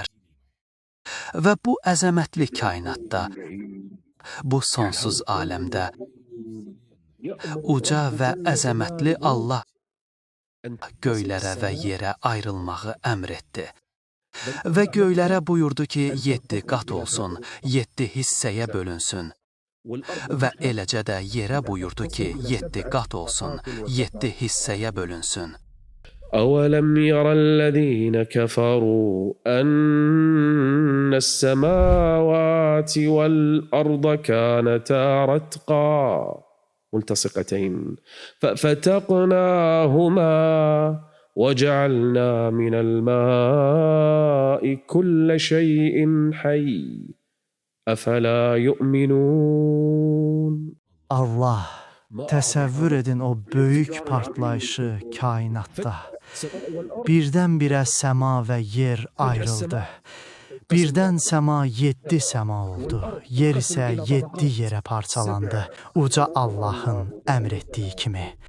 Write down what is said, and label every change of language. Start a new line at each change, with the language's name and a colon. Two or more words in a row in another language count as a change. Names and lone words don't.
Azerbaijani: Və bu əzəmətli kainatda, bu sonsuz aləmdə Uca və əzəmətli Allah göylərə və yerə ayrılmağı əmr etdi. Və göylərə buyurdu ki, 7 qat olsun, 7 hissəyə bölünsün. Və eləcə də yerə buyurdu ki, 7 qat olsun, 7 hissəyə bölünsün.
Arabic: أولم يرى الذين كفروا أن السماوات والأرض كانتا رتقا ملتصقتين ففتقناهما وجعلنا من الماء كل شيء حي أفلا يؤمنون.
Azerbaijani: Allah, təsəvvür edin o böyük partlayışı kainatda. Birdən-birə səma və yer ayrıldı. Birdən səma 7 səma oldu. Yer isə 7 yerə parçalandı. Uca Allahın əmr etdiyi kimi.